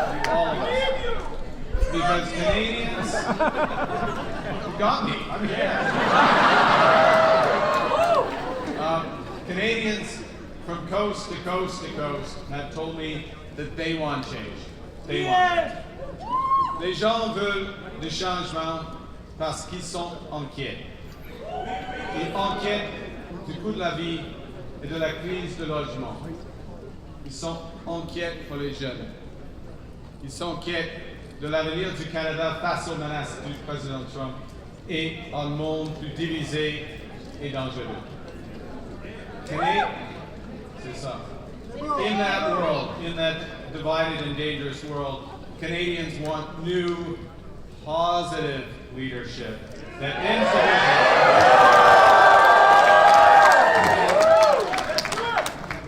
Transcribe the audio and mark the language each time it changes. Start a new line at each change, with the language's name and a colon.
English: All of us. Because Canadians, you got me, I'm here. Canadians from coast to coast to coast have told me that they want change. They want it.
French: Les gens veulent du changement parce qu'ils sont inquiets. Ils inquiètent du coût de la vie et de la crise de logement. Ils sont inquiets pour les jeunes. Ils sont inquiets de l'avenir du Canada face aux menaces du président Trump et un monde plus divisé et dangereux. C'est ça.
English: In that world, in that divided and dangerous world, Canadians want new, positive leadership that ends.